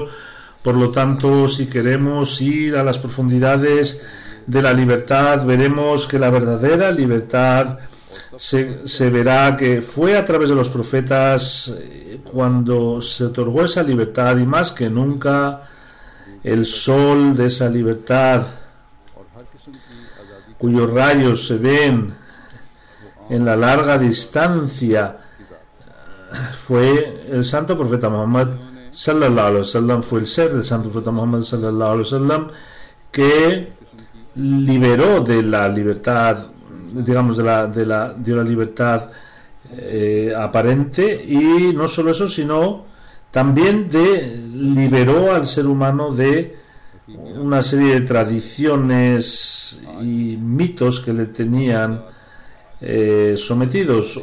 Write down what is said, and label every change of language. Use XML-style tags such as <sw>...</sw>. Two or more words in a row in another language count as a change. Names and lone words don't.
<es>Por lo tanto, si queremos ir a las profundidades de la libertad, veremos que la verdadera libertad se verá que fue a través de los profetas cuando se otorgó esa libertad, y más que nunca el sol de esa libertad, cuyos rayos se ven en la larga distancia, fue el santo profeta Muhammad</es> <ar>صلى الله عليه وسلم.</ar> <es>Fue el ser del santo profeta Muhammad</es> <ar>صلى الله عليه وسلم</ar> <es>que liberó de la libertad, digamos, de la libertad aparente, y no solo eso, sino también liberó al ser humano de una serie de tradiciones y mitos que le tenían sometidos.</es>